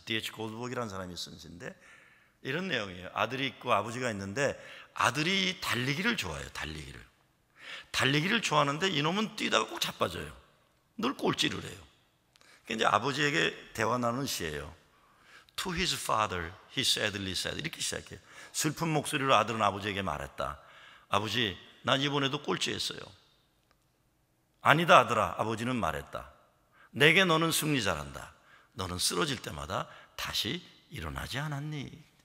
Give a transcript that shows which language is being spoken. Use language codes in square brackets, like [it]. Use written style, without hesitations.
[ko] D.H. 골드버그라는 사람이 쓴 시인데 이런 내용이에요. 아들이 있고 아버지가 있는데 아들이 달리기를 좋아해요. 달리기를 좋아하는데 이놈은 뛰다가 꼭 자빠져요. 늘 꼴찌를 해요. 그러니까 이제 아버지에게 대화 나누는 시예요. [en] To his father, he sadly said. [ko] 이렇게 시작해요. 슬픈 목소리로 아들은 아버지에게 말했다. 아버지, 난 이번에도 꼴찌했어요. 아니다 아들아, 아버지는 말했다. 내게 너는 승리 잘한다. 너는 쓰러질 때마다 다시 일어나지 않았니?